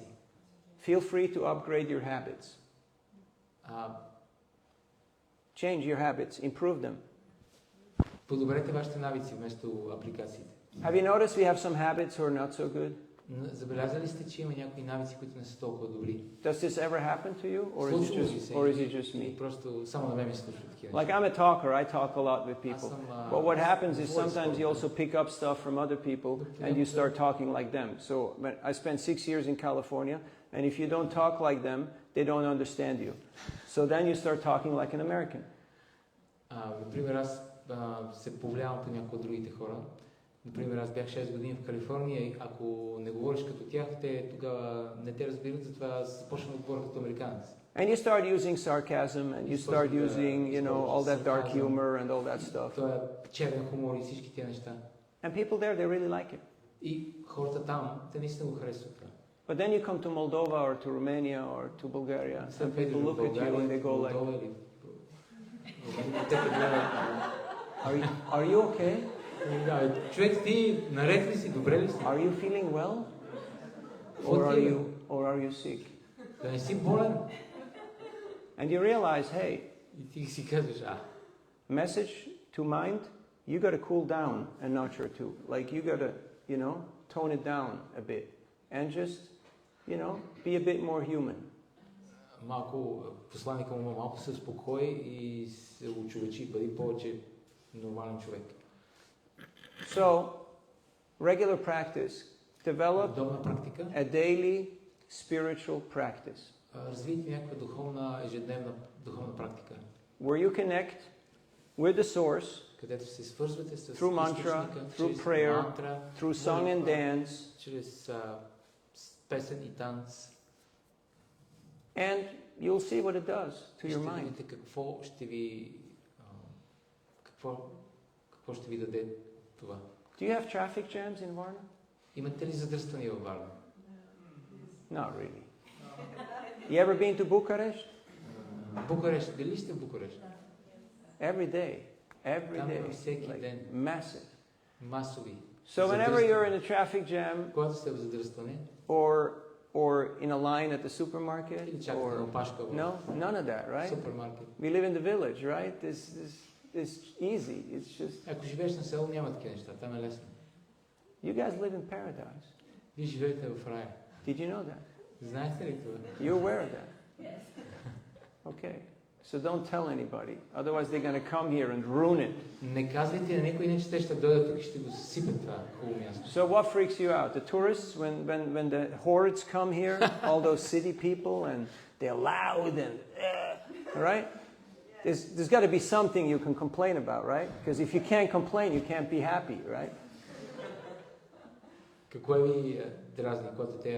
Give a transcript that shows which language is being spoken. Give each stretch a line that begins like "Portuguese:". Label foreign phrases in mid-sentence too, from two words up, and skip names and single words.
English: feel free to upgrade your habits. А, Change your habits, improve them.
Bulgarian: подобрете вашите навици вместо апликациите.
English: Have you noticed we have some habits who are not so good?
Bulgarian: Забелязали сте, че има някои навици, които не са толкова добри?
English: Does this ever happen to you, or is
Bulgarian: Случва ли се?
English: it just
Bulgarian: Или
English: me?
Bulgarian: просто само на мен ми се случват такива
English: Like
Bulgarian: неща.
English: I'm a talker, I talk a lot with
Bulgarian: Аз
English: people.
Bulgarian: съм,
English: But what happens is
Bulgarian: говоря с
English: sometimes you
Bulgarian: хората.
English: also pick up stuff from other people and you start talking like them. So I spent 6 years in California, and if you don't talk like them, they don't understand you. So then you start talking like an American.
Bulgarian: Например, аз се повлиявам по някои от другите хора. Например, аз бях 6 години в Калифорния и ако не говориш като тях, те тогава не те разбират, затова аз започвам да говоря като американец.
English: And you start using sarcasm, and you start using, you know, all that dark humor and all that stuff.
Bulgarian: Това е черен хумор и всички тия неща.
English: And people there, they really like it.
Bulgarian: И хората там, те наистина го харесват това.
English: But then you come to Moldova or to Romania or to Bulgaria, and people look at you and they go like, are you okay?
Bulgarian: Човек, ти наред ли си, добре ли си?
English: Are you feeling well? Or are you sick?
Bulgarian: Да не си болен.
English: And you realize, hey,
Bulgarian: И ти си казваш,
English: message to mind, you got to cool down a notch or two. Like you got to, you know, tone it down a bit and just, you know, be a bit more human.
Bulgarian: малко, посланника му малко се успокои и се очовечи, бъди повече нормален човек.
English: So, regular practice. Develop
Bulgarian: Удобна практика.
English: a daily spiritual practice
Bulgarian: Развийте някаква духовна, ежедневна духовна практика.
English: where you connect with the source
Bulgarian: където се свързвате с
English: through mantra,
Bulgarian: източника,
English: through
Bulgarian: чрез
English: prayer,
Bulgarian: мантра,
English: through song and
Bulgarian: молитва,
English: dance,
Bulgarian: чрез песен и танц.
English: and you'll see what it does to your
Bulgarian: Ще
English: mind.
Bulgarian: видите какво ще ви даде това.
English: Do you have traffic jams in Varna?
Bulgarian: Имате ли задръствания във Варна?
English: Not really. You ever been to Bucharest?
Bulgarian: Букурещ. Дали сте в Букурещ?
English: Every day. Every
Bulgarian: Там
English: day.
Bulgarian: всеки
English: Like,
Bulgarian: ден.
English: massive.
Bulgarian: Масови.
English: So whenever you're in a traffic jam
Bulgarian: Когато сте в задръстване,
English: or in a line at the supermarket
Bulgarian: или чакате на
English: or
Bulgarian: опашка в
English: no, none of that, right?
Bulgarian: супермаркет.
English: We live in the village, right? This is easy. It's just
Bulgarian: Ако живееш на село, няма такива неща. Там е лесно.
English: you guys live in paradise.
Bulgarian: Вие живеете в рая.
English: Did you know that?
Bulgarian: Знаете ли това?
English: You're aware of that? Okay. So don't tell anybody. Otherwise they're going to come here and ruin it.
Bulgarian: Не казвайте на никой, иначе те ще дойдат тук и ще го съсипят това хубаво място.
English: So what freaks you out? The tourists, when the hordes come here, all those city people, and they're loud and, right? There's got to be something you can complain about, right? Because if you can't complain, you can't be happy, right?
Bulgarian: Какво ви дразни, когато те...